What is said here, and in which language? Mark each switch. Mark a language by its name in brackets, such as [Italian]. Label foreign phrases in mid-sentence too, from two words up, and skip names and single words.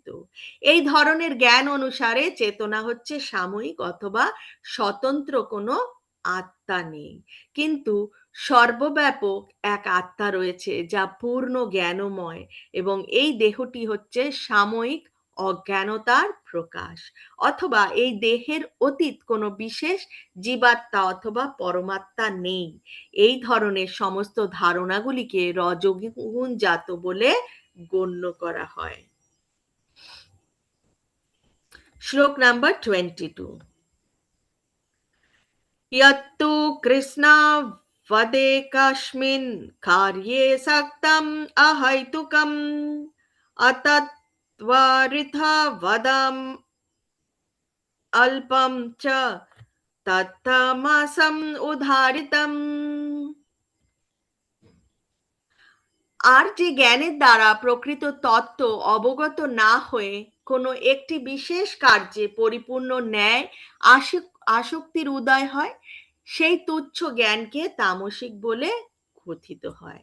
[Bangla] এই ধরনের জ্ঞান অনুসারে চেতনা হচ্ছে সাময়িক অথবা স্বতন্ত্র কোনো আত্মা নেই, কিন্তু সর্বব্যাপক এক আত্মা রয়েছে যা পূর্ণ জ্ঞানময়, এবং এই দেহটি হচ্ছে সাময়িক অজ্ঞানতার প্রকাশ, অথবা এই দেহের অতীত কোনো বিশেষ জীবাত্মা অথবা পরমাত্মা নেই। এই ধরনের সমস্ত ধারণাগুলিকে রজোগুণ জাত বলে গণ্য করা হয়। শ্লোক নাম্বার 22। [Sanskrit] यत्तु कृष्णावदे कस्मिन् कार्ये सक्तम् अहैतुकम् अतत्त्वार्थवदम् अल्पं च तत्तमसम् उदाहृतम्। [Bangla] আর যে জ্ঞানের দ্বারা প্রকৃত তত্ত্ব অবগত না হয়ে কোনো একটি বিশেষ কার্যে পরিপূর্ণ ন্যায় আসক্তির উদয় হয়, সেই তুচ্ছ জ্ঞানকে তামসিক বলে কথিত হয়।